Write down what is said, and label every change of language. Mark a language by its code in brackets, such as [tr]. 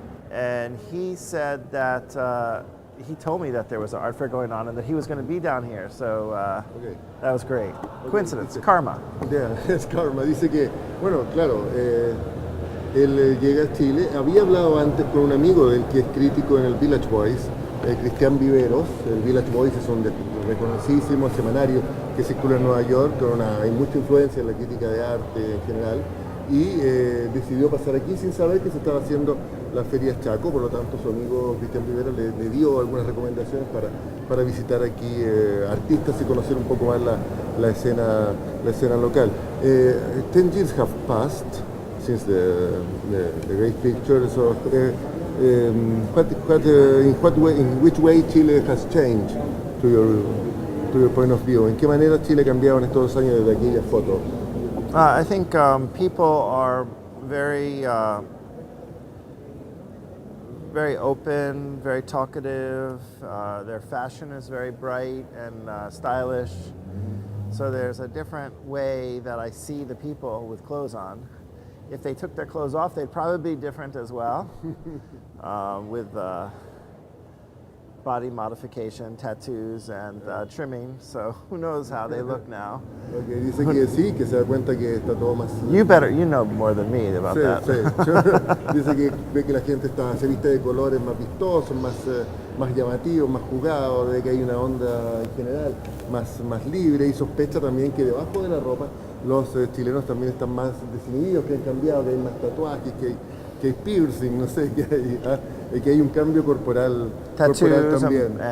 [en] And he said that he told me that there was an art fair going on and that he was going to be down here. So that was great. Coincidence, karma. [es] Yeah, es karma. Dice que, bueno, claro, él llega a Chile. Había hablado antes con un amigo del que es crítico en el Village Voice, Cristian Viveros. El Village Voice es un reconocidísimo semanario que circula en Nueva York, hay mucha influencia en la crítica de arte en general, y decidió pasar aquí sin saber que se estaba haciendo la Feria Ch.Aco. Por lo tanto su amigo Cristian Viveros le dio algunas recomendaciones para visitar aquí artistas y conocer un poco más la escena local. [en] 10 years have passed since the great picture. So, in which way Chile has changed to your point of view? [es] ¿En qué manera Chile ha cambiado en estos 2 años desde aquella foto? [en] I think people are very open, very talkative. Their fashion is very bright and stylish. So there's a different way that I see the people with clothes on. If they took their clothes off, they'd probably be different as well, with body modification, tattoos, and trimming. So who knows how they look now? [es] Okay, dice que sí, que se da cuenta que está todo más... [en] You know more than me about that. [es] Sí. Dice que ve que la gente se viste de colores más vistosos, más llamativos, más jugados, de que hay una onda en general más libre, y sospecha también que debajo de la ropa los chilenos también están más desinhibidos, que han cambiado, que hay más tatuajes, que hay piercing, no sé, que hay un cambio corporal también.